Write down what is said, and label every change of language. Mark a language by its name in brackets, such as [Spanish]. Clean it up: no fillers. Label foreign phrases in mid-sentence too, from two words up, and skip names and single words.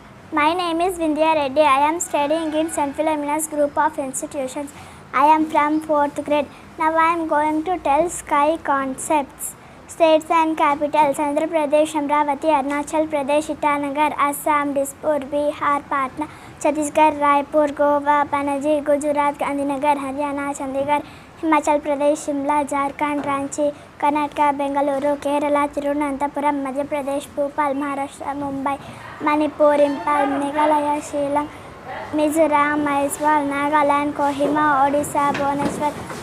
[English] My name is Vindhya Reddy. I am studying in St. Philomena's group of institutions. I am from 4th grade. Now I am going to tell sky concepts. States and capitals: Andhra Pradesh, Amravati, Arunachal Pradesh, Itanagar, Assam, Dispur, Bihar, Patna, Chhattisgarh, Raipur, Goa, Panaji, Gujarat, Gandhinagar, Haryana, Chandigarh, Himachal Pradesh, Shimla, Jharkhand, Ranchi, Karnataka, Bengaluru, Kerala, Tirunanthapuram, Madhya Pradesh, Bhopal, Maharashtra, Mumbai, Manipur, Impal, Meghalaya, Shillong, Mizoram, Aizawl, Nagaland, Kohima, Odisha, Bhubaneswar,